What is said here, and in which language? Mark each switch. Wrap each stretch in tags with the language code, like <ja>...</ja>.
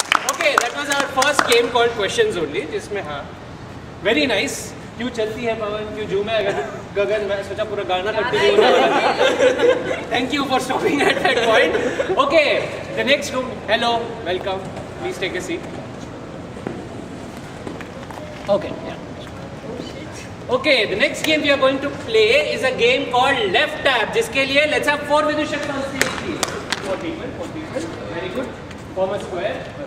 <en>Okay, that was our first game called Questions Only,</en> <hi>जिसमें हाँ,</hi> <en>very nice.</en> <hi>क्यों चलती है पवन, क्यों झूमे गगन, मैं सोचा पूरा गाना कंटिन्यू होने वाला।</hi> <en>Thank you for stopping at that point. Okay, the next room. Hello, welcome. Please take a seat. Okay, yeah. Okay, the next game we are going to play is a game called Left Tab.</en> <hi>जिसके लिए</hi> <en>let's have 4 Vidushaks on stage, please. 4 people. Very good. Form a square.</en>